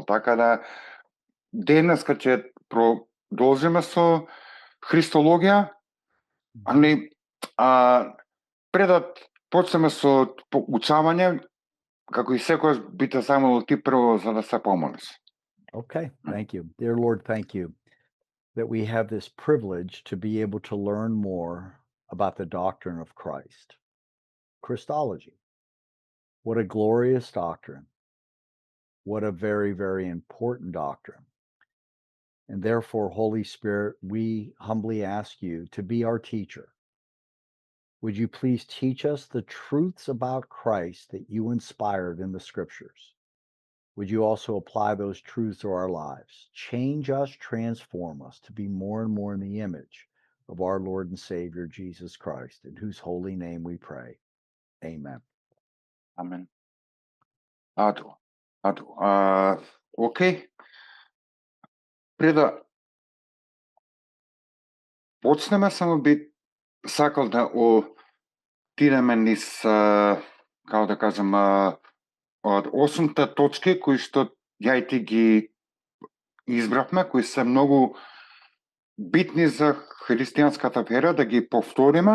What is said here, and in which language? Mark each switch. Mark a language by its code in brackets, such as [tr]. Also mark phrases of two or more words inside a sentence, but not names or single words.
[mk] Така да денеска ќе продолжиме со Христологија, али пред да почнеме со поучавање, како и секојаш би те замолил ти прво за да се помолиш. [en] Okay, thank you. Dear Lord, thank you that we have this privilege to be able to learn more about the doctrine of Christ. Christology. What a glorious doctrine. What a very, very important doctrine. And therefore, Holy Spirit, we humbly ask you to be our teacher. Would you please teach us the truths about Christ that you inspired in the scriptures? Would you also apply those truths to our lives? Change us, transform us to be more and more in the image of our Lord and Savior, Jesus Christ, in whose holy name we pray. Amen. [mk] Амен. Океј. Пред да почнеме, само би сакал да отидеме низ, како да кажам, од 8 точки кои што ја и ти ги избравме, кои се многу битни за христијанската вера, да ги повториме.